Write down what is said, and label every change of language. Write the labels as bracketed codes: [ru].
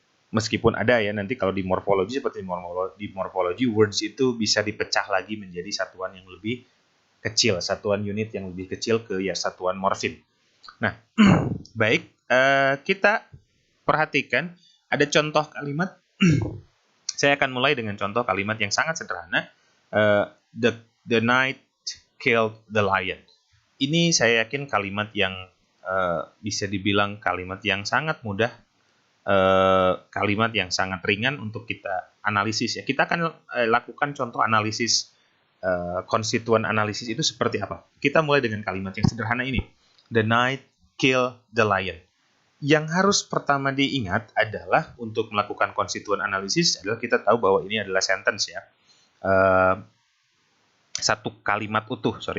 [id] Meskipun ada ya nanti kalau di morfologi, seperti di morfologi words itu bisa dipecah lagi menjadi satuan yang lebih kecil, satuan unit yang lebih kecil ke ya satuan morfem. Nah, baik, kita perhatikan ada contoh kalimat. Saya akan mulai dengan contoh kalimat yang sangat sederhana. [en] The night killed the lion. [id] Ini saya yakin kalimat yang bisa dibilang kalimat yang sangat mudah, kalimat yang sangat ringan untuk kita analisis ya. Kita akan lakukan contoh analisis, konstituen analisis itu seperti apa. Kita mulai dengan kalimat yang sederhana ini. [en] The night killed the lion. [id] Yang harus pertama diingat adalah untuk melakukan konstituen analisis adalah kita tahu bahwa ini adalah sentence ya. Satu kalimat utuh.